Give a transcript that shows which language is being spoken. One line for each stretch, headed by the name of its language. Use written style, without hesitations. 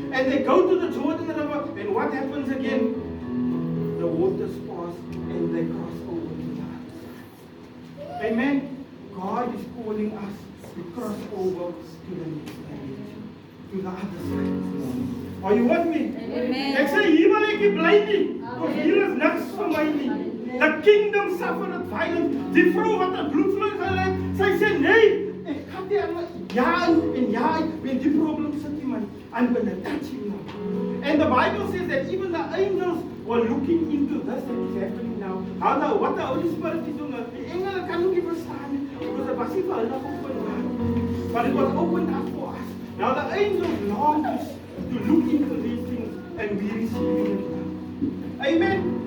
English: And they go to the Jordan River, and what happens again? The waters pass and they cross over to the other side. Amen. God is calling us to cross over to the next dimension, to the other side. Are you with me? Amen.
Afrikaans: Ek sê hier wil ek nie bly nie, want hier is niks vir my nie.
English: The kingdom suffered violence.
Afrikaans: Die vrou wat 'n bloedvloei gehad het, sy sê nee, ek gaan nie aan ja, met die probleem sit nie man.
English: I'm going to touch him now. And the Bible says that even the angels were looking into this that is happening now. What the Holy Spirit is doing.
Afrikaans: Die engele kan ook nie verstaan nie,
English: because it was
Afrikaans: nie vir hulle openbaar.
English: But it was opened up for us. Now the angels long to look into these things and we receiving it now. Amen.